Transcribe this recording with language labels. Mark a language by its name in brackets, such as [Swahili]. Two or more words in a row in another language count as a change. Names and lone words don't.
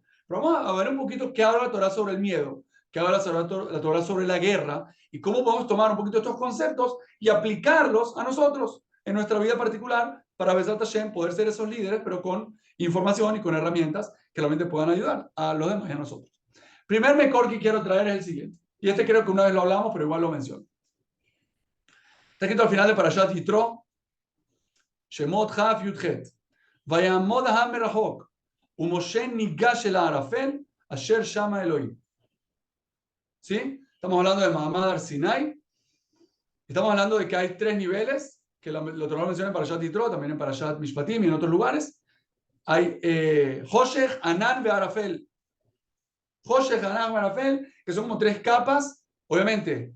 [Spanish] Pero vamos a ver un poquito qué habla la Torah sobre el miedo, qué habla la Torah sobre la guerra y cómo podemos tomar un poquito estos conceptos y aplicarlos a nosotros en nuestra vida particular para [Hebrew] בעזרת השם [Spanish] poder ser esos líderes, pero con información y con herramientas que realmente puedan ayudar a los demás y a nosotros. Primer mejor que quiero traer es el siguiente. Y este creo que una vez lo hablamos, pero igual lo menciono. Está escrito al final de Parashat Yitro, Shemot Chaf Yudchet. [Hebrew] ויעמד העם מרחק. ומשה נגש אל הערפל, אשר שמה אלהים. [Spanish] ¿Sí? Estamos hablando de Mahamad Har Sinai. Estamos hablando de que hay tres niveles, que lo menciona en Parashat Yitro, también en Parashat Mishpatim y en otros lugares. Hay Hoshech, Anan y Arafel. Hoshech, Anan y Arafel, que son como tres capas, obviamente.